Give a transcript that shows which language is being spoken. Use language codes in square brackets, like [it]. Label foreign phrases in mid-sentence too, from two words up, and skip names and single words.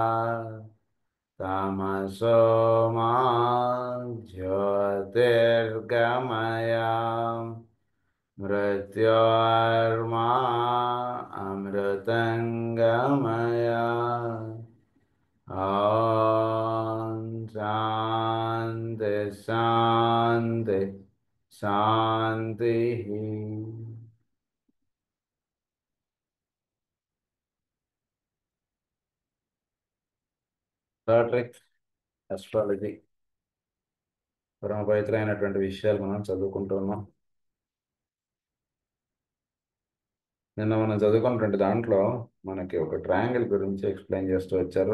[sa] तमसो मा ज्योतिर्गमय मृत्योर्मा अमृतङ्गमय ॐ शान्ति शान्ति शान्तिः [en] third astrology [te] పరమ పవిత్రమైనటువంటి విషయాలు మనం చదువుకుంటున్నాం. నిన్న మనం చదువుకున్నటువంటి దాంట్లో మనకి ఒక ట్రయాంగిల్ గురించి ఎక్స్ప్లెయిన్ చేస్తూ వచ్చారు.